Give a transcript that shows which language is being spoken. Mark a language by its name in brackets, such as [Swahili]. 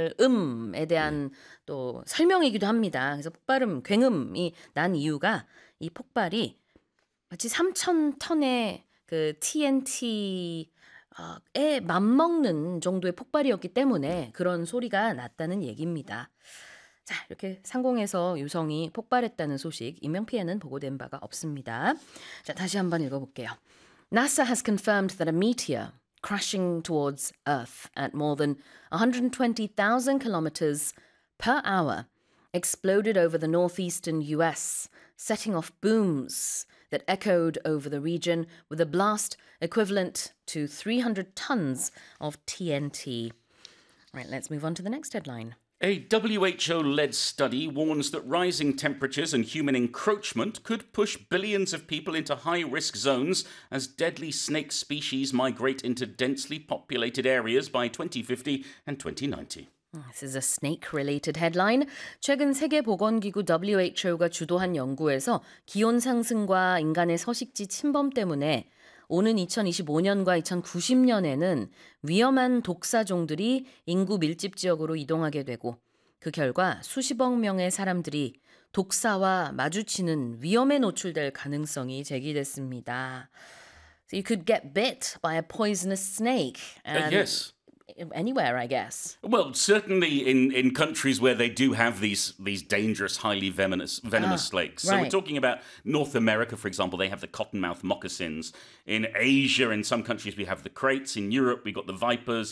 [Korean] 음에 대한 또 설명이기도 합니다. 그래서 폭발음, 굉음이 난 이유가 이 폭발이 마치 3천 턴의 그 TNT에 맞먹는 정도의 폭발이었기 때문에 그런 소리가 났다는 얘기입니다. 자, 이렇게 상공에서 유성이 폭발했다는 소식, 인명피해는 보고된 바가 없습니다. 자, 다시 한번 읽어볼게요. [English] NASA has confirmed that a meteor crashing towards Earth at more than 120,000 kilometers per hour exploded over the northeastern US, setting off booms that echoed over the region with a blast equivalent to 300 tons of TNT. All right, let's move on to the next headline. A WHO-led study warns that rising temperatures and human encroachment could push billions of people into high-risk zones as deadly snake species migrate into densely populated areas by 2050 and 2090. This is a snake-related headline. [Korean] 최근 세계보건기구 WHO가 주도한 연구에서 기온 상승과 인간의 서식지 침범 때문에 오는 2025년과 2090년에는 위험한 독사종들이 인구 밀집 지역으로 이동하게 되고 그 결과 수십억 명의 사람들이 독사와 마주치는 위험에 노출될 가능성이 제기됐습니다. [English] So you could get bit by a poisonous snake and Yes. anywhere, I guess. Well, certainly in countries where they do have these dangerous, highly venomous snakes. So we're talking about North America, for example. They have the cottonmouth moccasins. In Asia, in some countries, we have the crates. In Europe, we've got the vipers.